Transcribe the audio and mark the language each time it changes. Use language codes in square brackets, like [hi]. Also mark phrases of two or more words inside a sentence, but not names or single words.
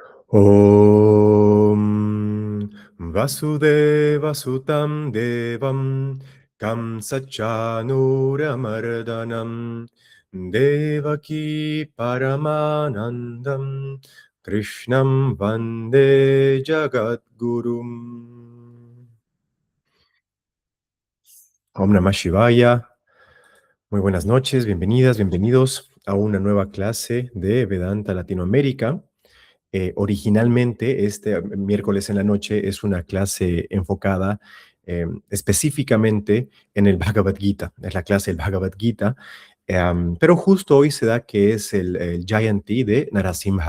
[sa] ॐ वसुदेव सुतं देवं कंसचाणूरमर्दनम् देवकी परमानन्दं कृष्णं वन्दे जगद्गुरुम्. ॐ नमः शिवाय. [es] Muy buenas noches, bienvenidas, bienvenidos a una nueva clase de Vedanta Latinoamérica. Originalmente, este miércoles en la noche es una clase enfocada específicamente en el Bhagavad Gita, es la clase del Bhagavad Gita, pero justo hoy se da que es el Jayanti de Narasimha.